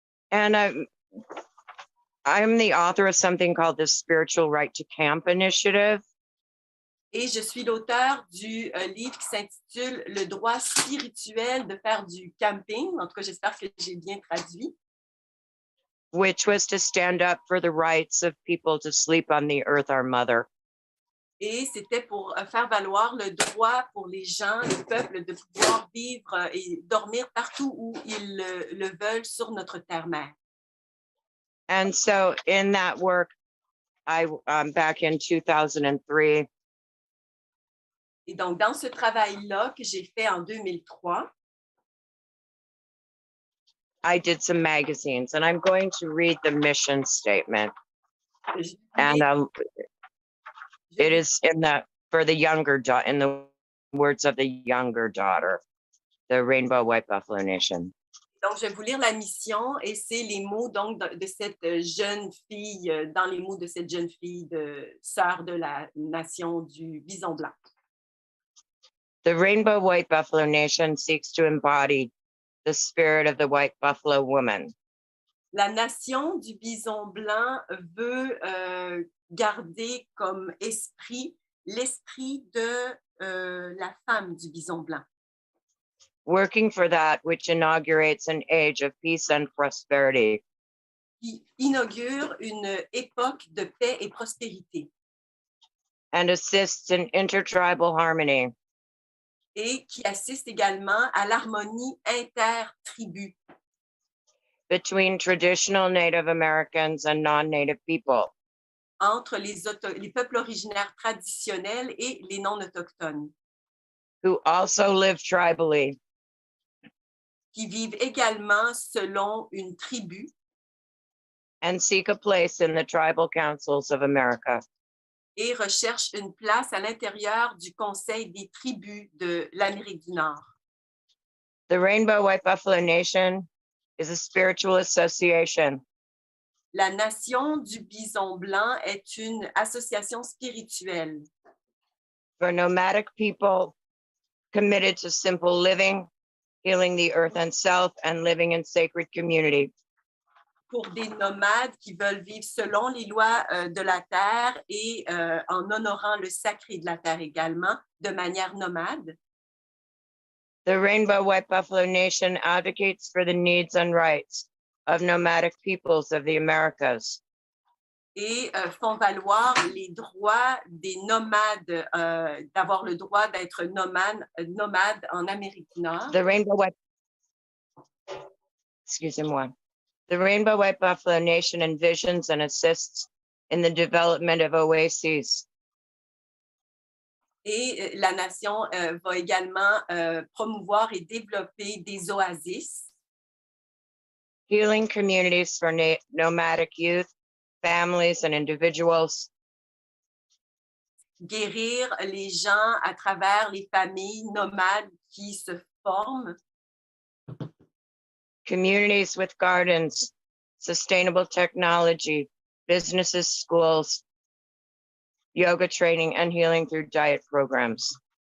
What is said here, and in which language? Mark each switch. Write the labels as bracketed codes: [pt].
[en] And I'm the author of something called the Spiritual Right to Camp Initiative. [fr] Et je suis l'auteur du livre qui s'intitule « Le droit spirituel de faire du camping ». En tout cas, j'espère que j'ai bien traduit. [en] Which was to stand up for the rights of people to sleep on the earth, our mother. [fr] Et c'était pour faire valoir le droit pour les gens, le peuple, de pouvoir vivre et dormir partout où ils le veulent sur notre terre-mère. [en] And so in that work, back in 2003, [fr] Et donc, dans ce travail-là que j'ai fait en 2003, [en] I did some magazines, and I'm going to read the mission statement. And it is for the younger daughter, in the words of the younger daughter, the Rainbow White Buffalo Nation. [fr] Donc, je vais vous lire la mission et c'est les mots donc de cette jeune fille, dans les mots de cette jeune fille, sœur de la nation du bison blanc. [en] The Rainbow White Buffalo Nation seeks to embody the spirit of the white buffalo woman. [fr] La nation du bison blanc veut garder comme esprit l'esprit de la femme du bison blanc. [en] Working for that which inaugurates an age of peace and prosperity. [fr] Qui inaugure une époque de paix et prospérité. [en] And assists in intertribal harmony. [fr] Et qui assiste également à l'harmonie inter-tribu. [en] Between traditional Native Americans and non-Native people. [fr] Entre les peuples originaires traditionnels et les non-autochtones. [en] Who also live tribally. [fr] Qui vivent également selon une tribu. [en] And seek a place in the tribal councils of America. [fr] Et recherchent une place à l'intérieur du conseil des tribus de l'Amérique du Nord. [en] The Rainbow White Buffalo Nation is a spiritual association. [fr] La nation du bison blanc est une association spirituelle. [en] For nomadic people committed to simple living, healing the earth and self, and living in sacred community. [fr] Pour des nomades qui veulent vivre selon les lois de la terre et en honorant le sacré de la terre également, de manière nomade. [en] The Rainbow White Buffalo Nation advocates for the needs and rights of nomadic peoples of the Americas. [fr] Et font valoir les droits des nomades, d'avoir le droit d'être nomade en Amérique du Nord. [en] The Rainbow White, [fr] excusez-moi. [en] The Rainbow White Buffalo Nation envisions and assists in the development of oases. [fr] Et la nation va également promouvoir et développer des oasis. [en] Healing communities for nomadic youth, families, and individuals. [fr] Guérir les gens à travers les familles nomades qui se forment. [en] Communities with gardens, sustainable technology, businesses, schools, yoga training, and healing through diet programs.